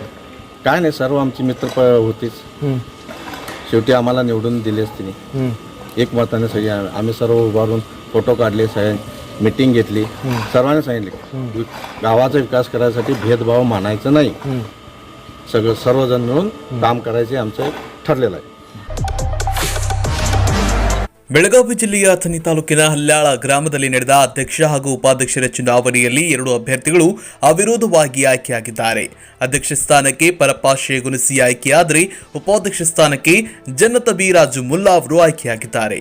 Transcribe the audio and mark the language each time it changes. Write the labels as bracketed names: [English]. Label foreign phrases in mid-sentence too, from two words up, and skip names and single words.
[Marathi] काय नाही, सर्व आमची मित्र होतीच, शेवटी आम्हाला निवडून दिलेच तिने एकमताने सगळे. आम्ही सर्व उभारून फोटो काढले, मीटिंग घेतली, सर्वांनी सांगितले गावाचा विकास करायसाठी भेदभाव मानायचं नाही, सर्वजण मिळून काम करायचे आमचं ठरलेलं आहे. [Kannada] ಬೆಳಗಾವಿ ಜಿಲ್ಲೆಯ ಅಥಣಿ ತಾಲೂಕಿನ ಹಲ್ಯಾಳ ಗ್ರಾಮದಲ್ಲಿ ನಡೆದ ಅಧ್ಯಕ್ಷ ಹಾಗೂ ಉಪಾಧ್ಯಕ್ಷರ ಚುನಾವಣೆಯಲ್ಲಿ 2 ಅಭ್ಯರ್ಥಿಗಳು ಅವಿರೋಧವಾಗಿ ಆಯ್ಕೆಯಾಗಿದ್ದಾರೆ. ಅಧ್ಯಕ್ಷ ಸ್ಥಾನಕ್ಕೆ ಪರಪ್ಪ ಶೇಗುನಸಿ ಆಯ್ಕೆಯಾದರೆ ಉಪಾಧ್ಯಕ್ಷ ಸ್ಥಾನಕ್ಕೆ ಜನ್ನತ ಬಿ ರಾಜು ಮುಲ್ಲಾ ಅವರು ಆಯ್ಕೆಯಾಗಿದ್ದಾರೆ.